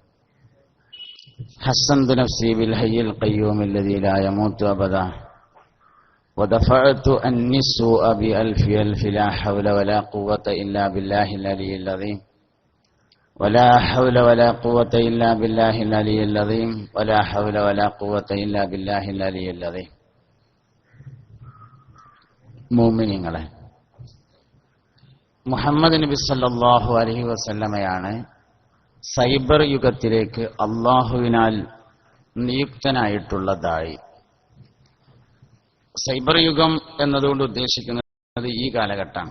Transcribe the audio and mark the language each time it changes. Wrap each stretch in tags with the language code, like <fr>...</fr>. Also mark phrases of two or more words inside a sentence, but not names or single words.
<ar>حسنت نفسي بالحي القيوم الذي لا يموت أبدا، ودفعت عني السوء بألف ألف، لا حول ولا قوة إلا بالله العلي العظيم، ولا حول ولا قوة إلا بالله العلي العظيم، ولا حول ولا قوة إلا بالله العلي العظيم.</ar> <ml>മുഅ്മിനീങ്ങളെ, മുഹമ്മദ് നബി</ml> <ar>صلى الله عليه وسلم</ar> <ml>സൈബർ യുഗത്തിലേക്ക് അള്ളാഹുവിനാൽ നിയുക്തനായിട്ടുള്ള ദായി. സൈബർ യുഗം എന്നതുകൊണ്ട് ഉദ്ദേശിക്കുന്നത് ഈ കാലഘട്ടമാണ്.</ml>